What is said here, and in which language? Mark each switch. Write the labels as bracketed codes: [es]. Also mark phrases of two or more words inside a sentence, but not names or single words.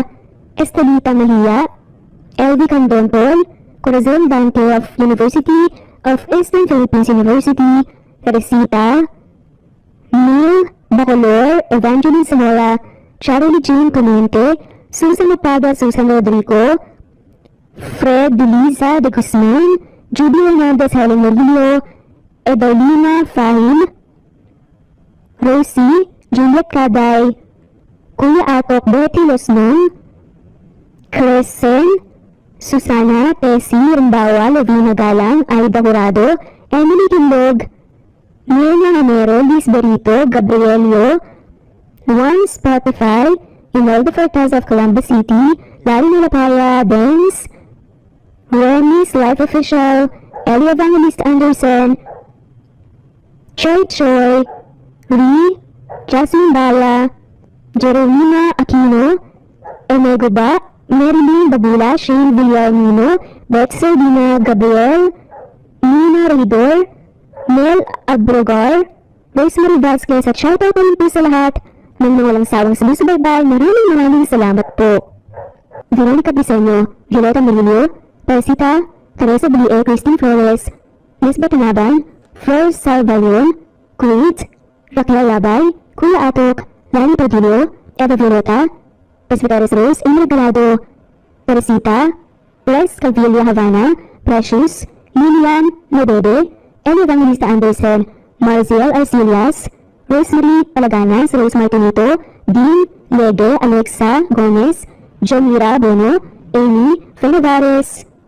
[tl] Estelita Malia, Elvi Candontol, Corazon Dante of University of Eastern Philippines University, Teresita, Neil Bacolor, Evangeline Zamora, Charlie Jean Clemente, Susan Mapada, Susan Rodrigo, Fred Deliza de Guzman, Judy Hernandez, Helen Merlillo, Edelina Fahim, Rosie, Juliet Caday, Kuya Atok, Betty Losnong, Crescen, Susana, Tessie, Rimbawa, Lovina Galang, Aida Jurado, Emily Gindog, Mirna Hamero, Liz Berito, Gabrielio, Juan Spotify, Imelda Fortez of Columbus City, Larry Nilapaya, Benz, Remy's Life Official, Ellie Evangelist Anderson, Choi, Lee, Jasmine Bala, Jeremina Aquino, Emego Ba, Marilyn Babula, Shane Villarmino, Beth Sardina, Gabriel, Nina Redor, Mel Abrogar, Rosemary Vasquez at shoutout naman po sa lahat ng mga walang sawang sumusubaybay. Maraming salamat po. Veronica Briseño, Violeta Murillo, Teresita, Teresa W.A. Christine Flores, Miss Batanaban, Flor Salvalion, Creed, Raquel Labay, Kuya Atok, Lani Padillo, Eva Violeta, Presbyteros Rose, Emil Galado, Teresita, Lex Calvillo Havana, Precious, Lilian Medede, Eli Evangelista Anderson, Marziel Arcelias, Rosemary Palaganas, Rose Martinito, Dean Lege, Alexa Gomez, Jomira Bono, Amy Felivares,